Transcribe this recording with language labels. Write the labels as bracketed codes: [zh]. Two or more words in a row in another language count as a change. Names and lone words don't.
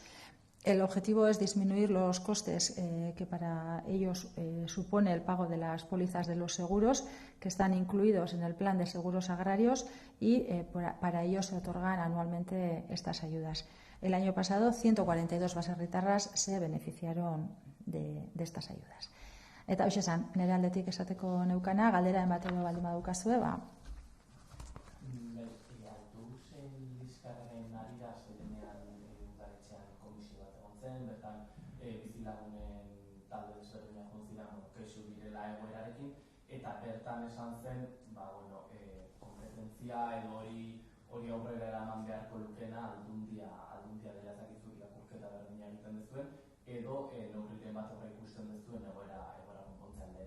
[es] El objetivo es disminuir los costes que para ellos supone el pago de las pólizas de los seguros que están incluidos en el plan de seguros agrarios, y para ello se otorgan anualmente estas ayudas. El año pasado 142 baserritarras se beneficiaron de estas ayudas. [eu] Eta hoxe esan, nire aldetik esateko neukana, galdera emateko baldin badukazue, bertan bizilagunen talde desberdinak joan ziren kexu direla egoerarekin, eta bertan esan zen kompetentzia edo hori aurrera eraman beharko lukena aldundia dela ezakizu irakurketa berdina egiten duzuen, edo neurriren bat horra ikusten duzuen egoera konpontze aldera.